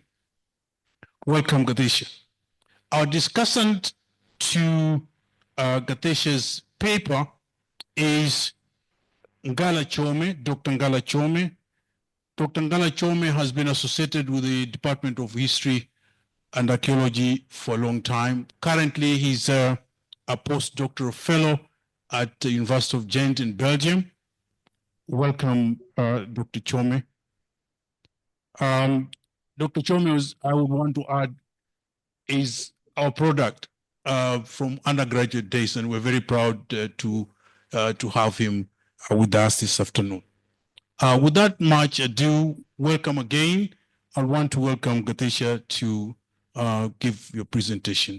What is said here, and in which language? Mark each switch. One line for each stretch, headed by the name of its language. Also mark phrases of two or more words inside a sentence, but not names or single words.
English: Welcome, Gathesha. Our discussant to Gathesha's paper is Ngala Chome, Dr. Ngala Chome. Dr. Ngala Chome has been associated with the Department of History and Archaeology for a long time. Currently, he's a postdoctoral fellow at the University of Ghent in Belgium. Welcome, Dr. Chome. Dr. Chome, I would want to add, is our product from undergraduate days, and we're very proud to have him with us this afternoon. Without much ado, welcome again. I want to welcome Gathesha to give your presentation.